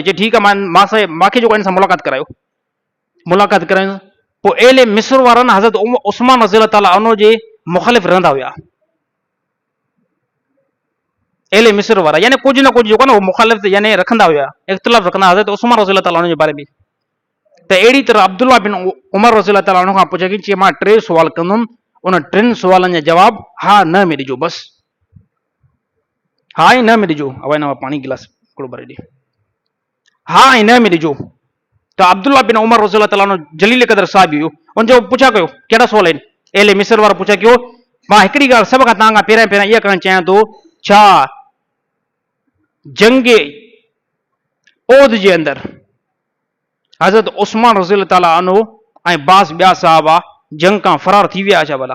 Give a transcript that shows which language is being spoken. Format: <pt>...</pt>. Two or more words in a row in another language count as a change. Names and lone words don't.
<sd>चई ठीकु आहे, मूंखे जेको हिन सां मुलाक़ात करायो, मुलाक़ात करायूं। पोइ</sd> <ar>أهل مصر</ar> <sd>वारनि हज़रत उस्मान</sd> <ar>رضي الله تعالى عنه</ar> <sd>जे मुख़ालिफ़ रहंदा हुया।</sd> <ar>أهل مصر</ar> <sd>वारा यानी कुझु न कुझु जेको आहे न उहो मुख़ालिफ़ यानी रखंदा हुया, इख़्तिलाफ़ रखंदा हज़रत उस्मान</sd> <ar>رضي الله تعالى عنه</ar> <sd>जे बारे में। त अहिड़ी तरह अब्दुल्ला बिन उमर</sd> <ar>رضي الله تعالى عنه</ar> <sd>खां पुछे की मां 3 सुवाल कंदुमि, उन 3 सुवालनि जा जवाब हा न में ॾिजो, बसि हा ऐं न में ॾिजो। अवा हिन पाणी गिलास हिकिड़ो भरे ॾे, हा ऐं न में ॾिजो। त अब्दुल्ला बिन उमर</sd> <ar>رضي الله تعالى عنه</ar> <sd>जलील क़दर साहिबी हुयो, उनजो पुछा कयो कहिड़ा सुवाल आहिनि?</sd> <ar>أهل مصر</ar> <sd>वारो पुछा कयो। मां हिकिड़ी ॻाल्हि सभ खां तव्हां खां पहिरियां इहा करणु चाहियां थो, छा जंग ओद जे अंदर हज़रत उस्मान</sd> <ar>رضي تعالى عنه</ar> <sd>ऐं बास ॿिया साहबा जंग खां फरार थी विया छा भला?</sd>